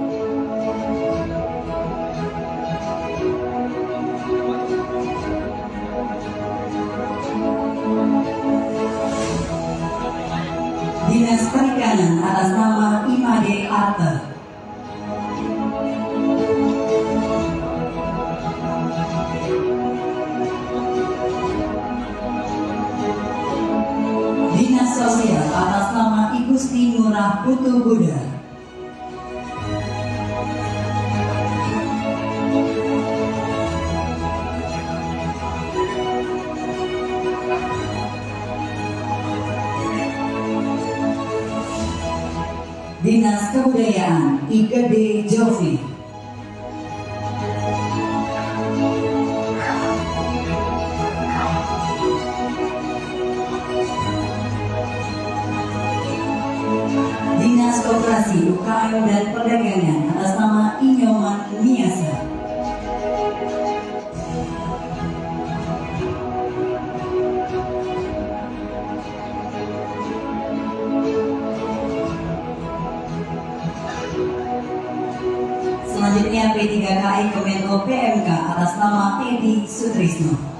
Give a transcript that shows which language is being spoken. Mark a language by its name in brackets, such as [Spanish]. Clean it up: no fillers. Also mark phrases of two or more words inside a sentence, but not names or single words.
[Indonesian] Dinas Perikanan atas nama Imade Arta. Dinas Sosial atas nama I Gusti Ngurah Putu Buddha. Dinas Kebudayaan I Gede Jovi. Dinas Koperasi UKM dan Perdagangan atas nama Inyoman Miasa. Selanjutnya P3KI Kemenko PMK atas nama Edi Sutrisno.